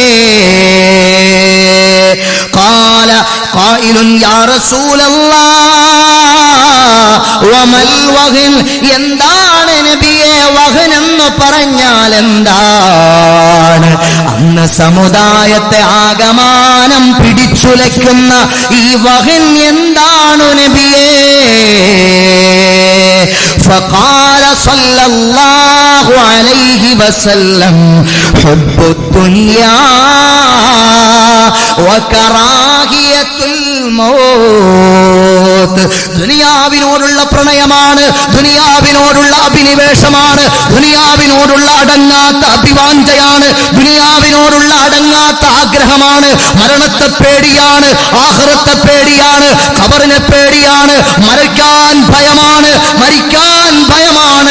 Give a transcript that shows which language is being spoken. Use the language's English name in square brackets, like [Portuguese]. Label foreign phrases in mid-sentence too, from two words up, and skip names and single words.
[Arabic] قال قائل يا رسول الله وما الوهن, [Malayalam] എന്താണ് നബിയെ വഹൻ എന്ന് പറഞ്ഞാൽ എന്താണ്? അന്ന് സമുദായത്തെ ആകമാനം പിടിച്ചുലയ്ക്കുന്ന ഈ വഹൻ എന്താണ് നബിയേ? [Arabic] فقال صلى الله عليه وسلم حب الدنيا وكراهية الموت. [Malayalam] ദുനിയാവിനോടുള്ള പ്രണയമാണ്, ദുനിയാവിനോടുള്ള അഭിനിവേശമാണ്, ദുനിയാവിനോടുള്ള അടങ്ങാത്ത അഭിവാഞ്ചയാണ്, ദുനിയാവിനോടുള്ള അടങ്ങാത്ത ആഗ്രഹമാണ്. മരണത്തെ പേടിയാണ്, ആഖിറത്തെ പേടിയാണ്, ഖബറിനെ പേടിയാണ്, മരിക്കാൻ ഭയമാണ്, മരിക്കാൻ ഭയമാണ്.